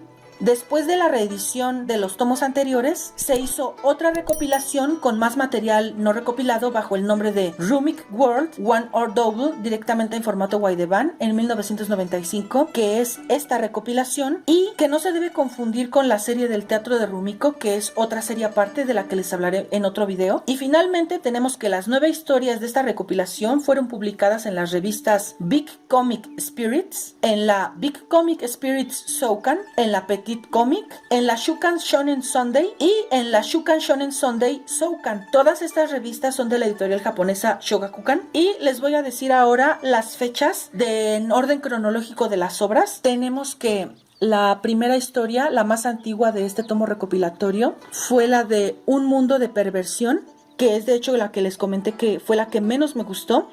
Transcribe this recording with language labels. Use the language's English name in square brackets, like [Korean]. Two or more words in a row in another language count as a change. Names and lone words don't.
[Spanish] Después de la reedición de los tomos anteriores, se hizo otra recopilación con más material no recopilado bajo el nombre de Rumik World One or Double, directamente en formato Waideban en 1995, que es esta recopilación y que no se debe confundir con la serie del teatro de Rumiko, que es otra serie aparte de la que les hablaré en otro video. Y finalmente tenemos que las 9 historias de esta recopilación fueron publicadas en las revistas Big Comic Spirits, en la Big Comic Spirits Shoukan, en la Petit Comic, en la Shukan Shonen Sunday y en la Shukan Shonen Sunday Shoukan. Todas estas revistas son de la editorial japonesa Shogakukan. Y les voy a decir ahora las fechas en orden cronológico de las obras. Tenemos que la primera historia, la más antigua de este tomo recopilatorio, fue la de Un Mundo de Perversión, que es de hecho la que les comenté que fue la que menos me gustó.